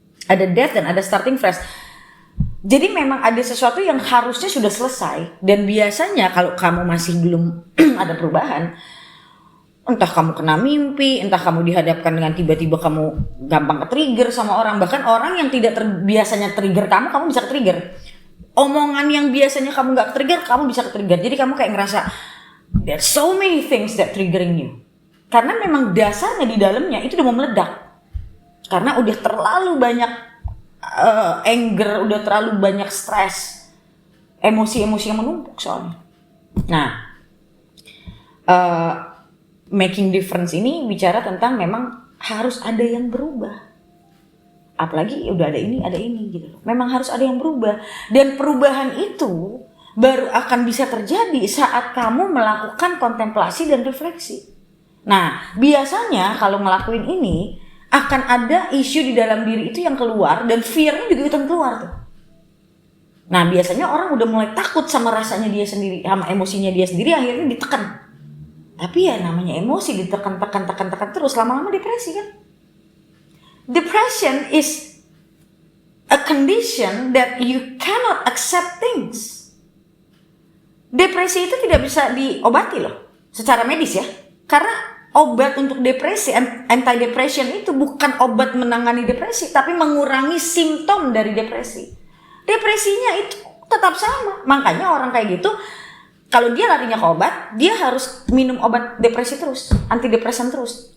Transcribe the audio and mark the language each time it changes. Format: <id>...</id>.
<id>Ada death dan ada starting fresh. Jadi memang ada sesuatu yang harusnya sudah selesai, dan biasanya kalau kamu masih belum ada perubahan, entah kamu kena mimpi, entah kamu dihadapkan dengan tiba-tiba kamu gampang ke-trigger sama orang, bahkan orang yang tidak biasanya trigger kamu bisa ke-trigger. Omongan yang biasanya kamu gak ke-trigger, kamu bisa ke-trigger. Jadi kamu kayak ngerasa</id> <en>there's so many things that triggering you.</en> <id>Karena memang dasarnya di dalamnya itu udah mau meledak. Karena udah terlalu banyak anger, udah terlalu banyak stres, emosi-emosi yang menumpuk soalnya. Nah, making difference ini bicara tentang memang harus ada yang berubah. Apalagi udah ada ini gitu. Memang harus ada yang berubah, dan perubahan itu baru akan bisa terjadi saat kamu melakukan kontemplasi dan refleksi. Nah, biasanya kalau ngelakuin ini akan ada isu di dalam diri itu yang keluar, dan fear-nya juga ikutan keluar tuh. Nah, biasanya orang udah mulai takut sama rasanya dia sendiri, sama emosinya dia sendiri, akhirnya ditekan. Tapi ya namanya emosi ditekan terus, lama-lama depresi kan.</id> <en>Depression is a condition that you cannot accept things.</en> <id>Depresi itu tidak bisa diobati loh, secara medis ya. Karena obat untuk depresi, anti-depression itu bukan obat menangani depresi, tapi mengurangi simptom dari depresi. Depresinya itu tetap sama. Makanya orang kayak gitu, kalau dia larinya ke obat, dia harus minum obat depresi terus, antidepresan terus.</id>